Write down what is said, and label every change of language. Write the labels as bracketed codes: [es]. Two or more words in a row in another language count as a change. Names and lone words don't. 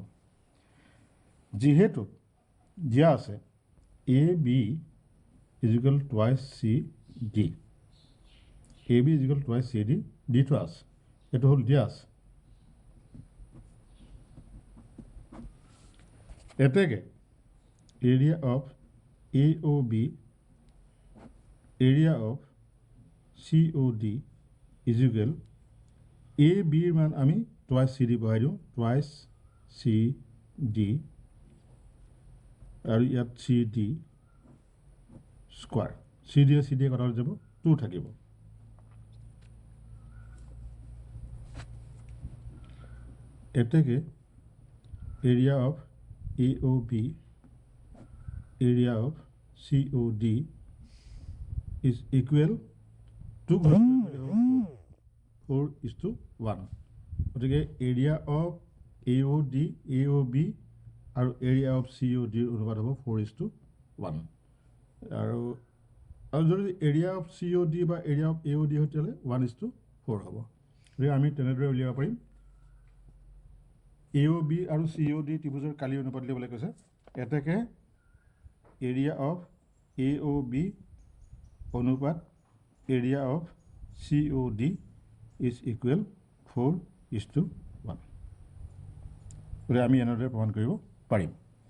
[as] যিহেতু দিয়া আছে [en] AB is equal twice CD, AB is equal twice CD [as] দি থোৱা আছে, এইটো হ'ল দিয়া আছে। এতেকে [en] area of AOB area of COD is equal [as] AB ৰ মান আমি [en] twice CD [as] বহাই দিওঁ [en] twice CD [as] আৰু ইয়াত CD স্কোয়াৰ CD কটা হৈ যাব 2 থাকিব [en] এতেকে area of AOB area of COD is equal to [as] 4:1 গতিকে [en] area of AOB [as] আৰু [en] area of COD [as] অনুপাত হ'ব 4:1 আৰু যদি [en] area of COD [as] বা [en] area of AOD [as] হয় তেতিয়াহ'লে 1:4 হ'ব গতিকে আমি তেনেদৰে উলিয়াব পাৰিম AOB আৰু COD ত্ৰিভুজৰ কালি অনুপাত দিবলৈ কৈছে এতেকে [en] area of AOB [as] অনুপাত [en] area of COD is equal [as] 4:1 গতিকে আমি এনেদৰে প্ৰমাণ কৰিব পাৰিম